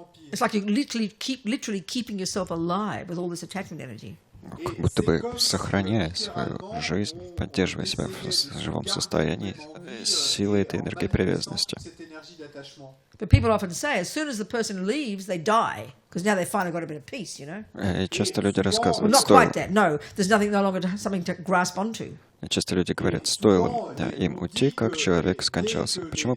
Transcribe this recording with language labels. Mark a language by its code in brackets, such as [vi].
[en] It's like you're literally keeping yourself alive with all this attachment energy. [ru] Как будто бы сохраняя свою жизнь, поддерживая себя в живом состоянии силой этой энергии привязанности. [en] But people often say, as soon as the person leaves, they die, because now they've finally got a bit of peace, you know? [ru] И часто люди [en] Well, [ru] рассказывают, [en] not quite that, no. There's nothing no longer something to grasp onto. [ru] часто люди говорят, стоило им уйти, как человек скончался. Почему?